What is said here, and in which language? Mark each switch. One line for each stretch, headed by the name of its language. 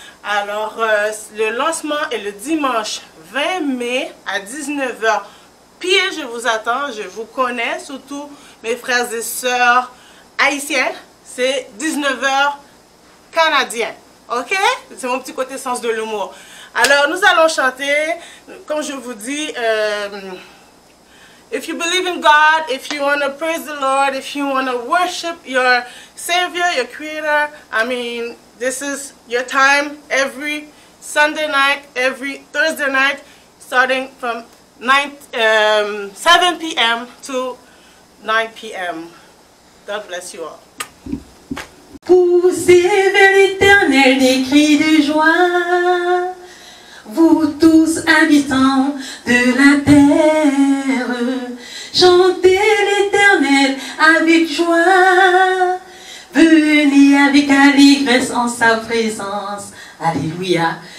French: Alors, le lancement est le dimanche 20 mai à 19 h. Pile, je vous attends, je vous connais, surtout mes frères et sœurs haïtiens. C'est 19 h canadien. Ok? C'est mon petit côté sens de l'humour. Alors, nous allons chanter, comme je vous dis,
English: if you believe in God, if you want to praise the Lord, if you want to worship your Savior, your Creator, I mean, this is your time every Sunday night, every Thursday night, starting from 7 p.m. to 9 p.m. God bless you all.
French: Poussez vers l'Éternel des cris de joie, vous tous habitants de la terre, chantez l'Éternel avec joie, venez avec allégresse en sa présence. Alléluia.